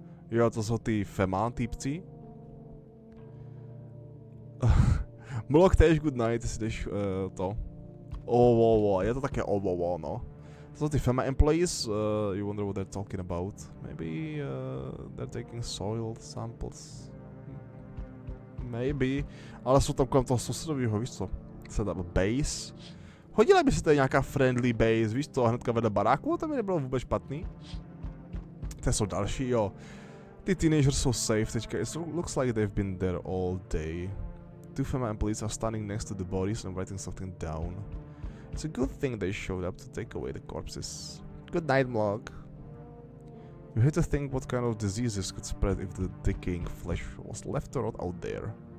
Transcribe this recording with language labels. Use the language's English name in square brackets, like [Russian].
[Czech] Jo, to jsou ty fema týpci. Mlok též [English] good night, [Czech] jestli jdeš to. Je to také no. To jsou ty [English] FEMA employees, you wonder what they're talking about. Maybe they're taking soil samples. Maybe. [Czech] Ale jsou tam kolem toho sousedovýho, víš co? [English] Setup base. [Czech] Hodila by se tady nějaká friendly base, víš co? Hnedka vedle baráku, to by nebylo vůbec špatný. To jsou další, jo. Ty teenagers jsou safe teďka. [English] It looks like they've been there all day. Two female police are standing next to the bodies and writing something down. It's a good thing they showed up to take away the corpses. Good night, Mlog. You hate to think what kind of diseases could spread if the decaying flesh was left to rot out there.